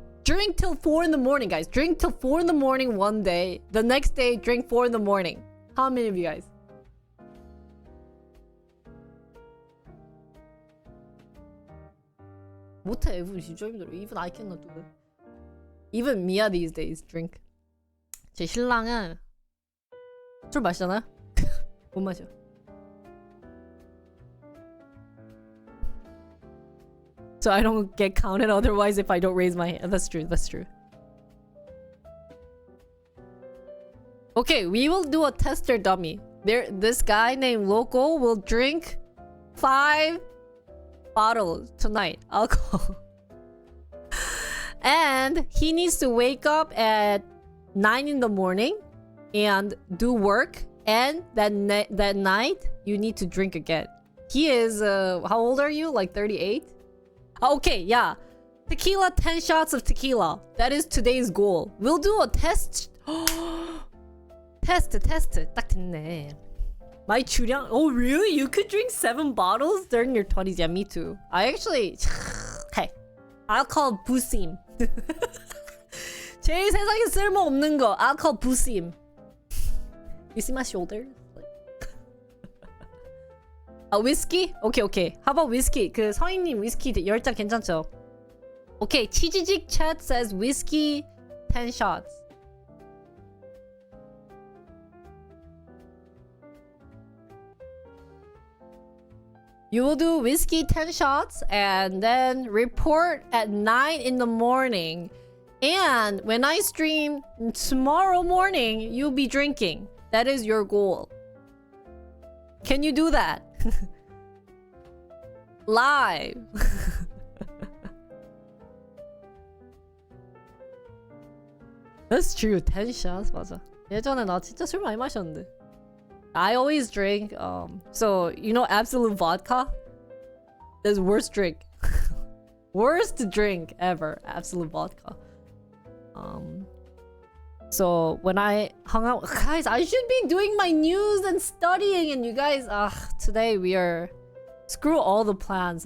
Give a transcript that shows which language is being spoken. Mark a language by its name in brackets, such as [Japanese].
[English] Drink till 4 in the morning, guys. Drink till 4 in the morning one day. The next day, drink 4 in the morning. How many of you guys? [Korean] 못해. 진짜 힘들어. [English] Even I cannot do it. Even Mia these days drink. [Korean] 제 신랑은 술 마시잖아요? 못 마셔. [English] So I don't get counted otherwise if I don't raise my hand. That's true. Okay, we will do a tester dummy. This guy named Loco will drink 5 bottles tonight, alcohol. And he needs to wake up at 9 in the morning and do work, and that night you need to drink again. He is how old are you? Like 38? Okay, yeah. Tequila, 10 shots of tequila. That is today's goal. We'll do a test. test. [Korean] 딱 됐네. [English] My 주량. Oh, really? You could drink 7 bottles during your 20s? Yeah, me too. I actually... Hey, I'll call 부심. 제일 세상에 쓸모없는 거. [Korean] 알코올 부심. [English] You see my shoulders? [Korean] 아, 위스키? 오케이. [English] How about whiskey? [Korean] 그 서인님 위스키 10잔 괜찮죠? 오케이. [English] 치지직 chat says whiskey 10 shots. You will do whiskey 10 shots and then report at 9 in the morning. And when I stream tomorrow morning, you'll be drinking. That is your goal. Can you do that? Live. That's true. 10 shots [Korean] 맞아. 예전에 나 진짜 술 많이 마셨는데. [English] I always drink so you know Absolute Vodka? That's worst drink. Worst drink ever. Absolute Vodka. So when I hung out, guys, I should be doing my news and studying, and you guys, today we are screw all the plans.